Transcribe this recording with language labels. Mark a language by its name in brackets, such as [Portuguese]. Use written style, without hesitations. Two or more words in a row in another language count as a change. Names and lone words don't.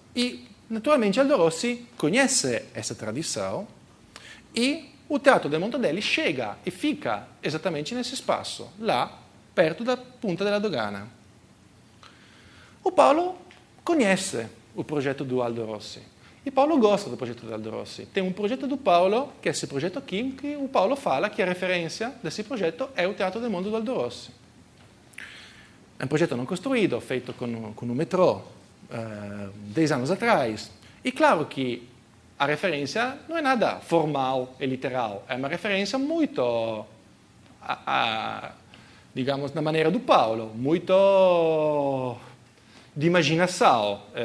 [Portuguese] E, naturalmente, Aldo Rossi conhece essa tradição e o Teatro del Montadelli chega e fica exatamente nesse espaço, lá, perto da Punta della Dogana. O Paolo conhece o projeto do Aldo Rossi e Paolo gosta do projeto do Aldo Rossi. Tem um progetto do Paolo, [Italian] che è [Portuguese] esse progetto aqui, [Italian] in cui [Portuguese] o Paolo fala che a referência desse progetto è o Teatro del Mondo do Aldo Rossi. [Italian] È un progetto non costruito, [Portuguese] feito con un metrô 10 anos atrás. E claro que a referência não é nada formal e literal, é uma referência muito, digamos, na maneira do Paolo, muito de imaginação.